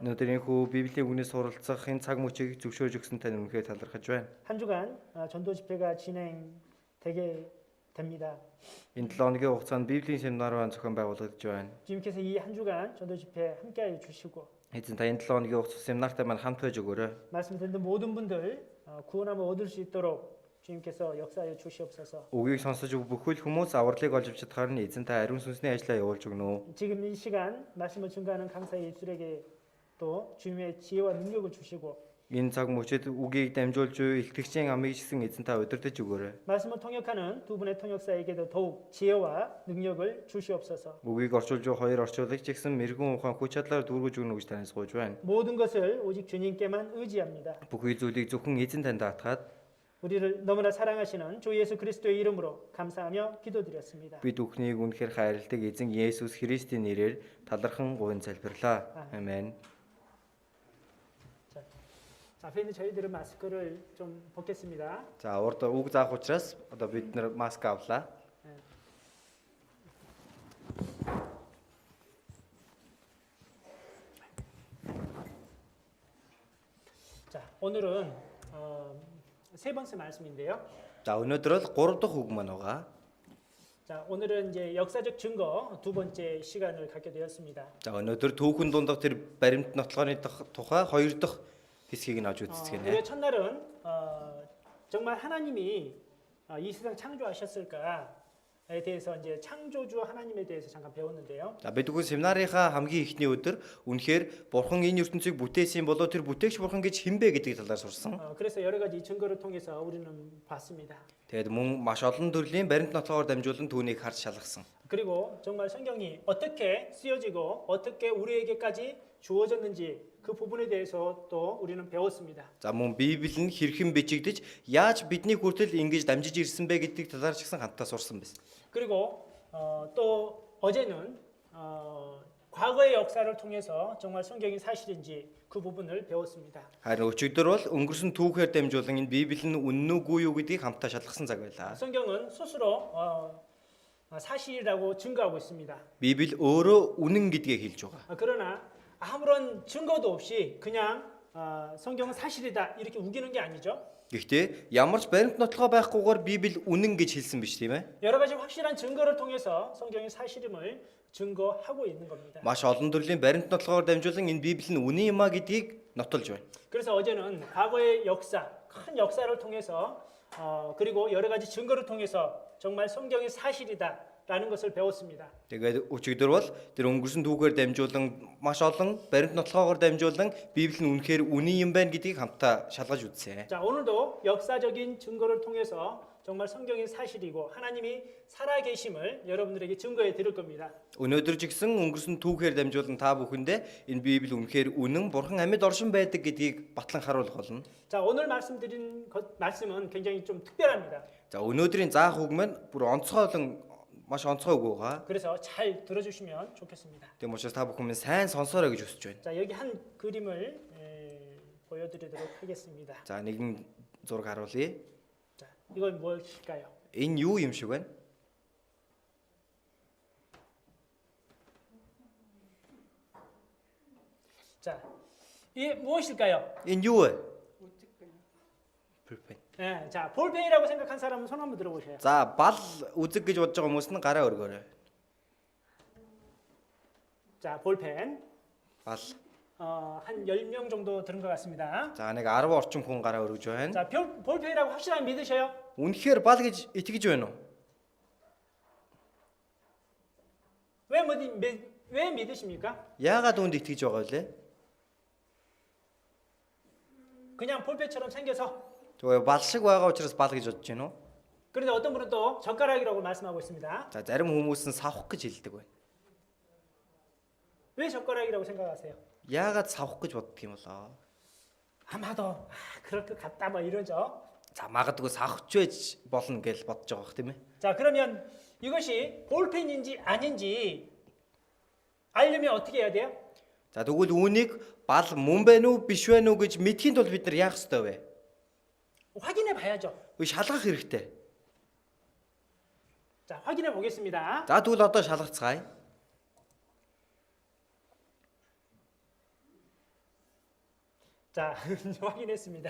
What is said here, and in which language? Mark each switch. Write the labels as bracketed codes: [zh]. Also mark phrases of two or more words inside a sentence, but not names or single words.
[mn] Өнөөдрийн хүү Библийн үгнээс суралцах энэ цаг мөчийг зөвшөөрж өгсөн тань үнэхээр талархаж байна. [ko] 한 주간 전도 집회가 진행되게 됩니다. [mn] Энэ 7 хоногийн хугацаанд Библийн семинар ба зохион байгуулагдаж байна. [ko] 주님께서 이 한 주간 전도 집회 함께하여 주시고 [mn] Эзэн та энэ 7 хоногийн хугацаанд семинартай маань хамт байж өгөөрэй. [ko] 말씀 듣는 모든 분들 구원함을 얻을 수 있도록 주님께서 역사하여 주시옵소서. [mn] Үгийг сонсож бүхэл хүмүүс авралыг олж авч чадхаар нь эзэн та ариун сүнсний ажлаа явуулж өгнө. [ko] 지금 이 시간 말씀을 증거하는 강사 예술에게 또 주님의 지혜와 능력을 주시고 [mn] Энэ цаг мөчид үгийг дамжуулж илтгэгчийн амийг гэсэн эзэн та удирдах өгөөрэй. [ko] 말씀을 통역하는 두 분의 통역사에게도 더욱 지혜와 능력을 주시옵소서. [mn] Үгийг орчуулж хоёр орчуулагч гэсэн мэрэгэн ухаан хүч чадлаар дүүргэж өгнө гэж танаас гуйж байна. [ko] 모든 것을 오직 주님께만 의지합니다. [mn] Бүхий зүйлийг зөвхөн эзэн танд даатгаад [ko] 우리를 너무나 사랑하시는 주 예수 그리스도의 이름으로 감사하며 기도드렸습니다. [mn] бид бүхнийг үнэхээр хайрладаг эзэн Есүс Христийн нэрээр талархан гуйн залбирлаа. Амен. [ko] 앞에 있는 저희들은 마스크를 좀 벗겠습니다. [mn] За урд үг заах учраас одоо бид нэр маск авлаа. [ko] 자, 오늘은 세 번째 말씀인데요. [mn] За өнөөдөр бол 3 дахь үг маань байгаа. [ko] 자, 오늘은 이제 역사적 증거 두 번째 시간을 갖게 되었습니다. [mn] За өнөөдөр түүхэн дундах тэр баримт нотлооны тухай 2 дахь хэсгийг нь авч үзцгээе. [ko] 우리의 첫날은 정말 하나님이 이 세상 창조하셨을까? 대해서 이제 창조주 하나님에 대해서 잠깐 배웠는데요. [mn] За бид үгүй семинарынхаа хамгийн ихний өдөр үнэхээр бурхан энэ ертөнцийг бүтээсэн болоо тэр бүтээгч бурхан гэж хинбэ гэдэг талаар сурсан. [ko] 그래서 여러 가지 증거를 통해서 우리는 봤습니다. [mn] Тэгээд мөн маш олон төрлийн баримт нотлогоор дамжуулан түүнийг харж шалгасан. [ko] 그리고 정말 성경이 어떻게 쓰여지고 어떻게 우리에게까지 주어졌는지 그 부분에 대해서 또 우리는 배웠습니다. [mn] За мөн Библи нь хэрхэн бичигдэж яаж бидний хүртэл ингэж дамжиж ирсэн бэ гэдэг талаар ч гэсэн хамтдаа сурсан байсан. [ko] 그리고 또 어제는 과거의 역사를 통해서 정말 성경이 사실인지 그 부분을 배웠습니다. [mn] Харин өчигдөр бол өнгөрсөн түүхээр дамжуулан энэ Библи нь үнэн үгүй юу гэдгийг хамтдаа шалгасан цаг байлаа. [ko] 성경은 스스로 사실이라고 증거하고 있습니다. [mn] Библи өөрөө үнэн гэдгээ хэлж байгаа. [ko] 그러나 아무런 증거도 없이 그냥 성경은 사실이다 이렇게 우기는 게 아니죠. [mn] Гэхдээ ямар ч баримт нотлогоо байхгүйгээр Библи үнэн гэж хэлсэн биз тийм ээ? [ko] 여러 가지 확실한 증거를 통해서 성경의 사실임을 증거하고 있는 겁니다. [mn] Маш олон төрлийн баримт нотлогоор дамжуулан энэ Библи нь үнэн юм а гэдгийг нотолж байна. [ko] 그래서 어제는 과거의 역사, 큰 역사를 통해서 그리고 여러 가지 증거를 통해서 정말 성경이 사실이다라는 것을 배웠습니다. [mn] Тэгээд өчигдөр бол тэр өнгөрсөн түүхээр дамжуулан маш олон баримт нотлогоор дамжуулан Библи нь үнэхээр үнэн юм байна гэдгийг хамтдаа шалгаж үзсэн. [ko] 자, 오늘도 역사적인 증거를 통해서 정말 성경이 사실이고 하나님이 살아계심을 여러분들에게 증거해 드릴 겁니다. [mn] Өнөөдөр ч гэсэн өнгөрсөн түүхээр дамжуулан та бүхэндээ энэ Библи үнэхээр үнэн бурхан амьд оршин байдаг гэдгийг батлан харуулах болно. [ko] 자, 오늘 말씀드린 말씀은 굉장히 좀 특별합니다. [mn] За өнөөдрийн заах үг маань бүр онцгойлон маш онцгой үг байгаа. [ko] 그래서 잘 들어주시면 좋겠습니다. [mn] Тийм учраас та бүхэн минь сайн сонсоорой гэж хүсэж байна. [ko] 자, 여기 한 그림을 보여드리도록 하겠습니다. [mn] За нэгэн зураг харуулъя. [ko] 자, 이건 무엇일까요? [mn] Энэ юу юм шиг байна? [ko] 자, 이게 무엇일까요? [mn] Энэ юу вэ? [ko] 볼펜. 네, 자, 볼펜이라고 생각한 사람은 손 한번 들어보세요. [mn] За бал үзэг гэж бодож байгаа хүмүүс нь гараа өргөөрэй. [ko] 자, 볼펜. [mn] Бал. [ko] 한 10명 정도 들은 것 같습니다. [mn] За нэг 10 орчим хүн гараа өргөж байна. [ko] 자, 볼펜이라고 확실하게 믿으셔요? [mn] Үнэхээр бал гэж итгэж байна уу? [ko] 왜 믿으십니까? [mn] Яагаад үүнд итгэж байгаа вэ? [ko] 그냥 볼펜처럼 생겨서. [mn] Тэгээ бал шиг байгаа учраас бал гэж бодож байна уу? [ko] 그런데 어떤 분은 또 젓가락이라고 말씀하고 있습니다. [mn] За зарим хүмүүс нь савх гэж хэлдэг байна. [ko] 왜 젓가락이라고 생각하세요? [mn] Яагаад савх гэж боддог юм болоо? [ko] 아마도 그럴 것 같다 뭐 이러죠. [mn] За магадгүй савхч байж болно гэж бодож байгаа бох тийм ээ. [ko] 자, 그러면 이것이 볼펜인지 아닌지 알려면 어떻게 해야 돼요? [mn] За тэгвэл үүнийг бал мөн байна уу биш байна уу гэж мэдхийн тулд бид нар яах ёстой вэ? [ko] 확인해 봐야죠. [mn] Үгүй шалгах хэрэгтэй. [ko] 자, 확인해 보겠습니다. [mn] За тэгвэл одоо шалгацгаая. [ko] 자, 확인했습니다.